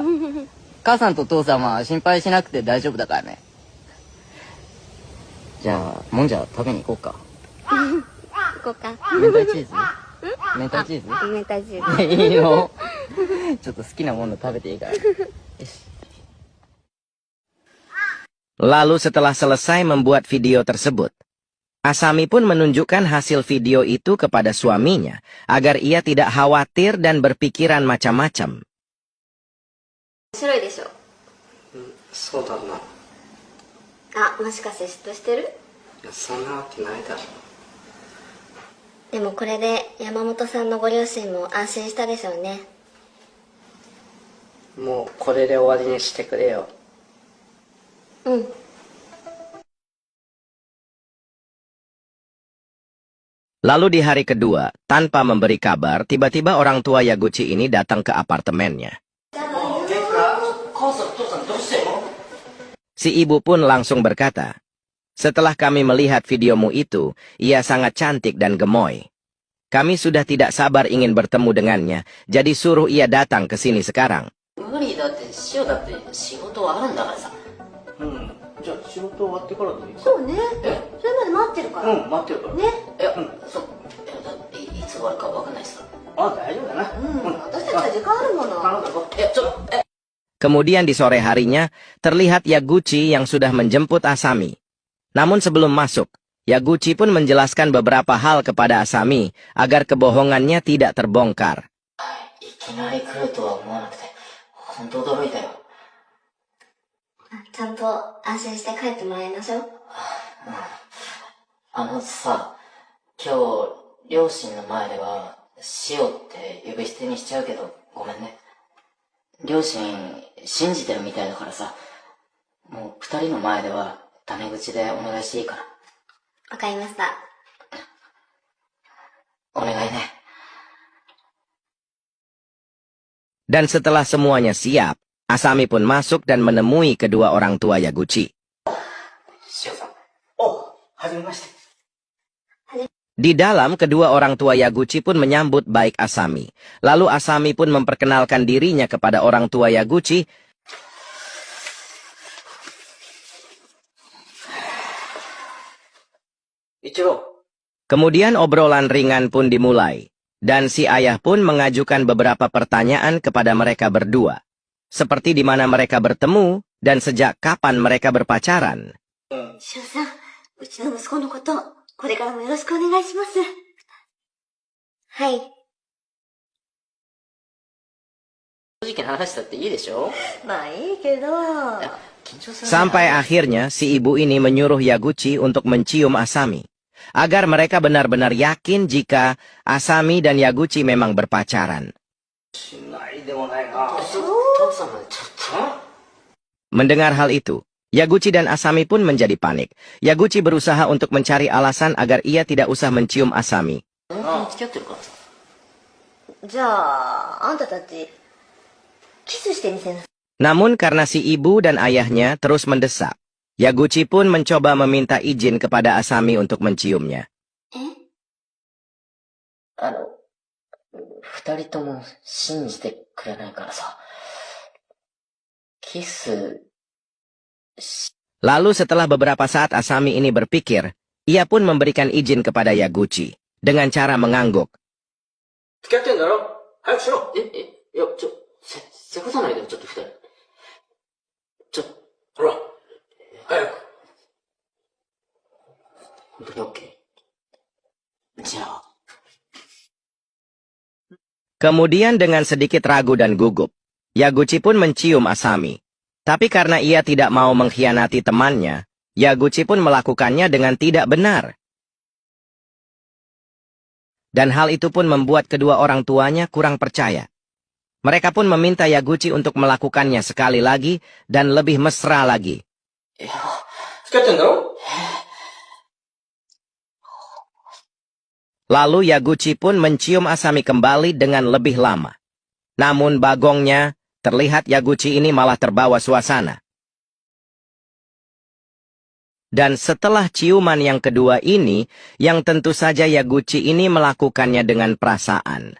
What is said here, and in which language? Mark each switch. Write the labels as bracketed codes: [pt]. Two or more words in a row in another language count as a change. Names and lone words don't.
[ja] 母さんと父さんは心配しなくて大丈夫だからね。じゃあ、もんじゃ食べに行こうか。行こうか。明太チーズ？明太チーズ？明太チーズ。いいの？ちょっと好きなもの食べていいから。よし。 [id] Lalu setelah selesai membuat video tersebut, Asami pun menunjukkan hasil video itu kepada suaminya, agar ia tidak khawatir dan berpikiran macam-macam. [ja] 面白いでしょ。そうだな。あ、もしかして嫉妬してる？いや、そんなわけないだろ。でもこれで山本さんのご両親も安心したでしょうね。もうこれで終わりにしてくれよ。うん。 [id] Lalu di hari kedua, tanpa memberi kabar, tiba-tiba orang tua Yaguchi ini datang ke apartemennya. Si ibu pun langsung berkata, setelah kami melihat videomu itu, ia sangat cantik dan gemoy. Kami sudah tidak sabar ingin bertemu dengannya, jadi suruh ia datang ke sini sekarang. [ja] 無理だって、しおだって仕事はあるんだからさ。じゃあ仕事終わってからでいいか。そうね。それまで待ってるから。待ってるから。ね。いつ終わるか分かんないさ。大丈夫だな。私たちは時間あるもの。 [id] Kemudian di sore harinya, terlihat Yaguchi yang sudah menjemput Asami. Namun sebelum masuk, Yaguchi pun menjelaskan beberapa hal kepada Asami agar kebohongannya tidak terbongkar. [ja] いきなり来るとは思わなくて、本当驚いたよ。ちゃんと安心して帰ってもらいましょう。あのさ、今日、両親の前では、塩って呼び捨てにしちゃうけど、ごめんね。両親、信じてるみたいだからさ、もう二人の前では、タメ口でお願いしていいかな。わかりました。お願いね。 [id] Dan setelah semuanya siap, Asami pun masuk dan menemui kedua orang tua Yaguchi. [ja] 塩さん。お、はじめまして。 [id] Di dalam, kedua orang tua Yaguchi pun menyambut baik Asami. Lalu Asami pun memperkenalkan dirinya kepada orang tua Yaguchi. Ichiro. Kemudian obrolan ringan pun dimulai. Dan si ayah pun mengajukan beberapa pertanyaan kepada mereka berdua. Seperti di mana mereka bertemu dan sejak kapan mereka berpacaran. [ja] しおさん、うちの息子のこと、これからもよろしくお願いします。はい。正直な話だっていいでしょ？まあいいけど。緊張するな。 [id] Sampai akhirnya si ibu ini menyuruh Yaguchi untuk mencium Asami. Agar mereka benar-benar yakin jika Asami dan Yaguchi memang berpacaran. [ja] しないでもないな。父さんもちょっと。 [id] Mendengar hal itu, Yaguchi dan Asami pun menjadi panik. Yaguchi berusaha untuk mencari alasan agar ia tidak usah mencium Asami. [ja] 付き合ってるからさ。じゃあ、あんたたち、キスしてみせなさい。 [id] Namun karena si ibu dan ayahnya terus mendesak, Yaguchi pun mencoba meminta izin kepada Asami untuk menciumnya. [ja] 二人とも信じてくれないからさ。キス、 [id] Lalu setelah beberapa saat Asami ini berpikir, ia pun memberikan izin kepada Yaguchi dengan cara mengangguk. [ja] 付き合ってんだろ？早くしろ。いや、せこさないでよ、ちょっと二人。ほら、早く。本当にオッケー。じゃあ。 [id] Kemudian dengan sedikit ragu dan gugup, Yaguchi pun mencium Asami. Tapi karena ia tidak mau mengkhianati temannya, Yaguchi pun melakukannya dengan tidak benar. Dan hal itu pun membuat kedua orang tuanya kurang percaya. Mereka pun meminta Yaguchi untuk melakukannya sekali lagi dan lebih mesra lagi. [ja] 付き合ってんだろ？ [id] Lalu Yaguchi pun mencium Asami kembali dengan lebih lama. Namun bagongnya, terlihat Yaguchi ini malah terbawa suasana. Dan setelah ciuman yang kedua ini, yang tentu saja Yaguchi ini melakukannya dengan perasaan.